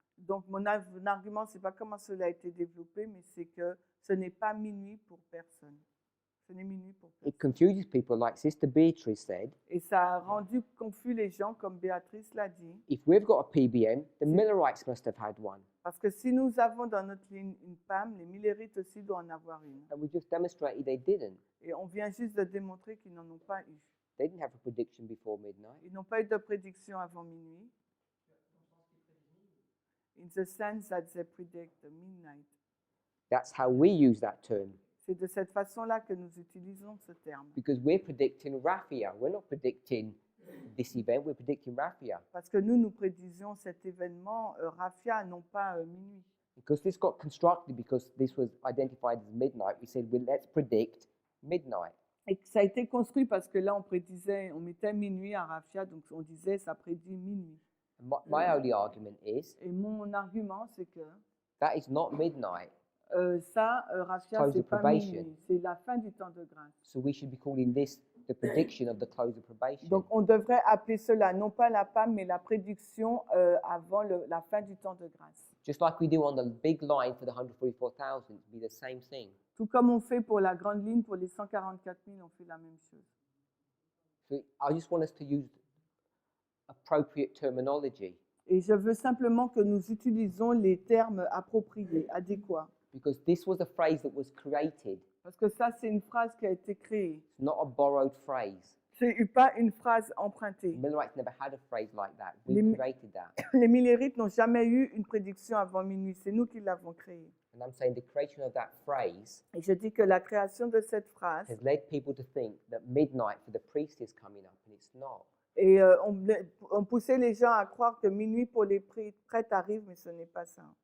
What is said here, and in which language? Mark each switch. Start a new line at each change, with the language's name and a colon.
French: Donc mon argument, c'est pas comment cela a été développé, mais c'est que ce n'est pas minuit pour personne. Ce n'est minuit pour personne.
English: It confuses people, like Sister Beatrice said.
French: Et ça a rendu confus les gens, comme Béatrice l'a dit.
English: If we've got a PBM, the Millerites must have had one.
French: Parce que si nous avons dans notre ligne une PAM, les Millerites aussi doivent en avoir une.
English: And we just demonstrated they didn't.
French: Et on vient juste de démontrer qu'ils n'en ont pas eu.
English: They didn't have a prediction before midnight.
French: Ils n'ont pas eu de prédiction avant minuit.
English: In the sense that they predict the midnight. That's how we use that term.
French: C'est de cette façon-là que nous utilisons ce terme.
English: Because we're predicting Raphia. We're not predicting this event, we're predicting Raphia.
French: Parce que nous prédisions cet événement, Raphia, non pas minuit.
English: Because this got constructed because this was identified as midnight, we said, well, let's predict midnight.
French: Et que ça a été construit parce que là, on mettait minuit à Raphia, donc on disait ça prédit minuit.
English: My only argument is
French: Et mon argument, c'est que
English: that is not midnight. Raphia, Close
French: c'est
English: of
French: pas
English: probation.
French: minuit, c'est la fin du temps de grâce.
English: So we should be calling this the prediction of the close of probation.
French: Donc on devrait appeler cela non pas la PAM, mais la prédiction avant la fin du temps de grâce.
English: Just like we do on the big line for the 144,000, it'd be the same thing.
French: Tout comme on fait pour la grande ligne, pour les 144 000, on fait la même chose.
English: So I just want us to use appropriate terminology.
French: Et je veux simplement que nous utilisons les termes appropriés, adéquats.
English: Because this was a phrase that was created. Parce que ça, c'est une phrase qui a été créée. It's not a borrowed phrase. Ce n'est pas une phrase empruntée. Millerites never had a phrase like that. We
French: Les-
English: created that.
French: Les Millerites n'ont jamais eu une prédiction avant minuit. C'est nous qui l'avons créée.
English: And I'm saying the creation of that phrase
French: Et je dis que la création de cette phrase,
English: has led people to think that midnight for the priest is coming up, and it's not.
French: et on poussait les gens à croire que minuit pour les prêtres arrive, mais ce n'est pas ça.